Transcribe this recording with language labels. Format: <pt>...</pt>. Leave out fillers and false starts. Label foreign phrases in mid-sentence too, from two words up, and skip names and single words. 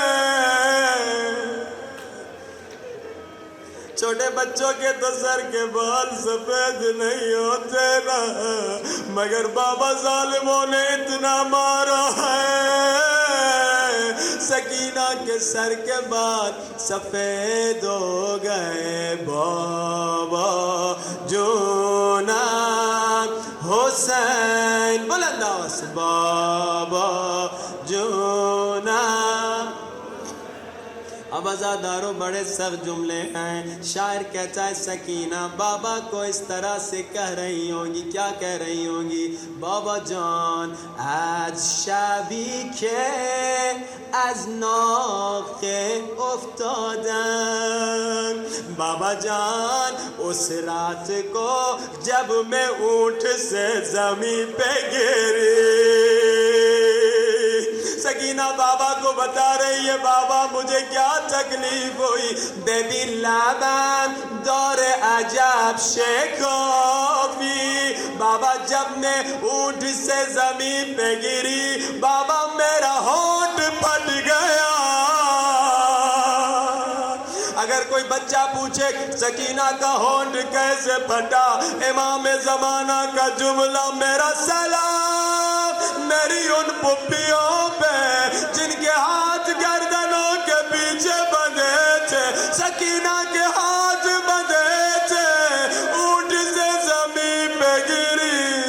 <ur>چھوٹے بچوں کے تو سر کے بال سفید نہیں ہوتے نا، مگر بابا ظالموں نے اتنا مارا ہے سکینہ کے سر کے بال سفید ہو گئے، بابا جو نا حسین، بلند آواز سے بابا جونا۔ اب عزادارو بڑے سخت جملے ہیں۔ شاعر کہتا ہے سکینہ بابا کو اس طرح سے کہہ رہی ہوں گی، کیا کہہ رہی ہوں گی؟</ur> <fa>بابا جان از شبی که از ناقه افتادم،</fa> <ur>بابا جان اس رات کو جب میں اونٹ سے زمین پہ گری۔ سکینہ بابا کو بتا رہی ہے بابا مجھے کیا تکلیف ہوئی،</ur> <fa>بیبی لبم دور عجب شکافی،</fa> <ur>بابا جب میں اونٹ سے زمین پہ گری بابا میرا ہونٹ پھٹ گیا۔ اگر کوئی بچہ پوچھے سکینہ کا ہونٹ کیسے پھٹا، امام زمانہ کا جملہ میرا سلام میری ان پھپھیوں پہ جن کے ہاتھ گردنوں کے پیچھے بندھے تھے، سکینہ کے ہاتھ بندھے تھے، اونٹ سے زمین پہ گری۔</ur>